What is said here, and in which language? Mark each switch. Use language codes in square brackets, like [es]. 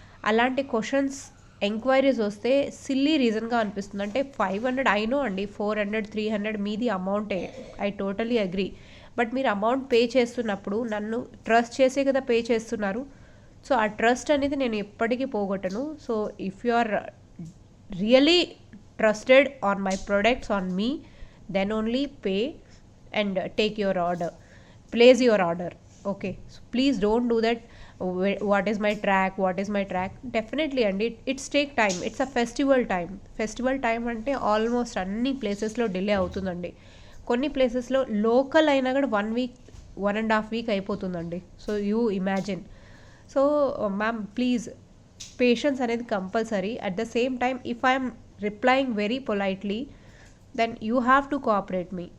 [te] అలాంటి questions, enquiries వస్తే silly రీజన్గా అనిపిస్తుంది. అంటే 500 అయినో అండి, 400 300 మీది అమౌంటే, [en] I totally agree. [te] బట్ మీరు అమౌంట్ పే చేస్తున్నప్పుడు నన్ను ట్రస్ట్ చేసే కదా పే చేస్తున్నారు. సో ఆ ట్రస్ట్ అనేది నేను ఎప్పటికీ పోగొట్టను. [en] So if you are really trusted on my products, on me, then only pay and take your order, place your order. Okay, so please don't do that. What is my track? Definitely, and it's take time. It's a festival time [te] అంటే almost అన్ని ప్లేసెస్లో delay అవుతుందండి. కొన్ని ప్లేసెస్లో local అయినా కూడా 1 week 1.5 week అయిపోతుందండి. [en] So you imagine. So ma'am please, patience అనేది compulsory. At the same time if I'm replying very politely, then you have to cooperate me.